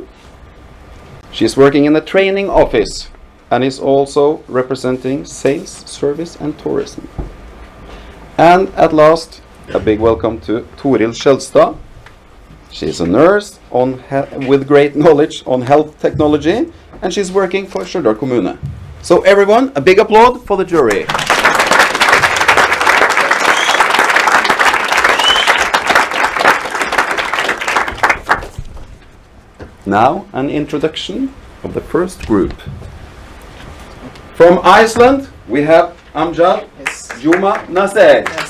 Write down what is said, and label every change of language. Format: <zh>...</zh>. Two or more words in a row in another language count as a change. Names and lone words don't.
<en>She's working in the training office and is also representing sales, service and tourism. And at last, a big welcome to Toril Skjelstad. She's a nurse with great knowledge on health technology, and she's working for Stjørdal kommune. So everyone, a big applaud for the jury. Now an introduction of the first group. From Iceland, we have Amjad Juma Nasser.</en>